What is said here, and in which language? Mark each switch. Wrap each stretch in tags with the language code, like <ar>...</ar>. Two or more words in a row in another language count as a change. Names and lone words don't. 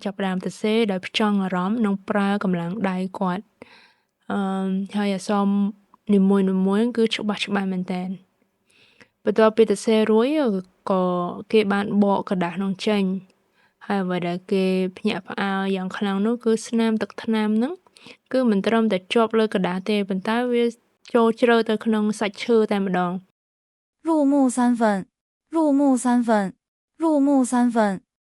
<km>ចាប់ផ្ដើមសរសេរដោយផ្ចង់អារម្មណ៍និងប្រើកម្លាំងដៃគាត់ហើយអក្សរនីមួយៗគឺច្បាស់មែនតើបន្ទាប់ពីសរសេររួចក៏គេបានបកกระดาษនោះចេញហើយអ្វីដែលគេភ្ញាក់ផ្អើលយ៉ាងខ្លាំងនោះគឺស្នាមទឹកថ្នាំហ្នឹងគឺមិនត្រឹមតែជាប់លើกระดาษទេប៉ុន្តែវាចូលជ្រៅទៅក្នុងសាច់ឈើតែម្ដង</km> <zh>入木三分，入木三分，入木三分。</zh>